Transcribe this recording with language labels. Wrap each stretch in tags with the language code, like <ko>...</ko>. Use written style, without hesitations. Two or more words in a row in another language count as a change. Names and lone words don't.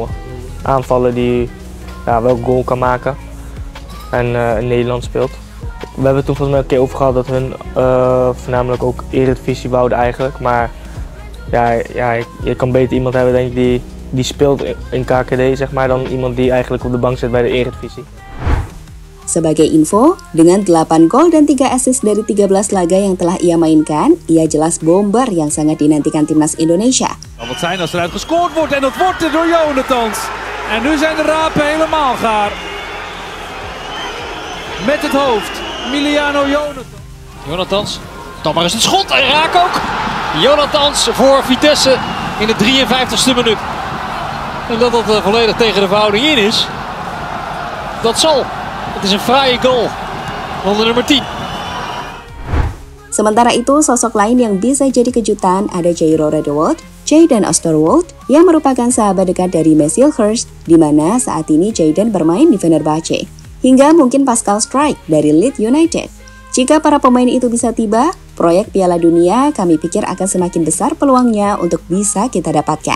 <nl>Aanvallen die wel goal kan maken en in Nederland speelt. We hebben het toen volgens mij een keer over gehad dat hun voornamelijk ook Eredivisie wouden eigenlijk. Maar ja, je kan beter iemand hebben denk ik, die speelt in KKD zeg maar, dan iemand die eigenlijk op de bank zit bij de Eredivisie.</nl> <id>Sebagai info, dengan 8 gol dan 3 assist dari 13 laga yang telah ia mainkan, ia jelas bomber yang sangat dinantikan timnas Indonesia.</id> <nl>Wat zijn als eruit gescoord wordt en dat wordt er door Jonathans. En nu zijn de rapen helemaal gaar. Met het hoofd, Emiliano Jonathans, dan maar eens een schot en raak ook. Jonathans voor Vitesse in de 53ste minuut. En dat het volledig tegen de verhouding in is, dat zal. Het is een fraaie goal van de nummer 10.</nl> <id>Sementara itu, sosok lain yang bisa jadi kejutan ada Jairo Redewald, Jayden Osterwold, yang merupakan sahabat dekat dari Messi Hurst, di mana saat ini Jayden bermain di Fenerbahce. Hingga mungkin Pascal Struijk dari Leeds United. Jika para pemain itu bisa tiba, proyek Piala Dunia kami pikir akan semakin besar peluangnya untuk bisa kita dapatkan.</id>